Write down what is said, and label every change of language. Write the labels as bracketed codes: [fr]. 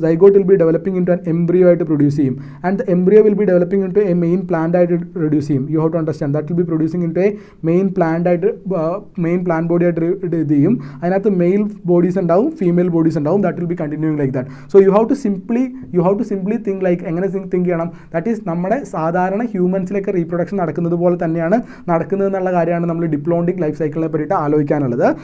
[en] Zygote will be developing into an embryo ആയിട്ട് produce ചെയ്യും. And the embryo will be developing into a main plant ആയിട്ട് produce ചെയ്യും. You have to understand that will be producing into a main plant body [ml] ആയിട്ട് ഇത് ചെയ്യും. [en] അതിനകത്ത് male bodies ഉണ്ടാവും, female bodies ഉണ്ടാവും. That will be continuing like that. So you have to simply think like എങ്ങനെ think ചെയ്യണം? That is [ml] നമ്മുടെ സാധാരണ ഹ്യൂമൻസിലൊക്കെ റീപ്രൊഡക്ഷൻ നടക്കുന്നത് പോലെ തന്നെയാണ് നടക്കുന്നത് എന്നുള്ള കാര്യമാണ് നമ്മൾ ഡിപ്ലോണ്ടിക് ലൈഫ് സൈക്കിളിനെ പറ്റിയിട്ട് ആലോചിക്കാനുള്ളത്.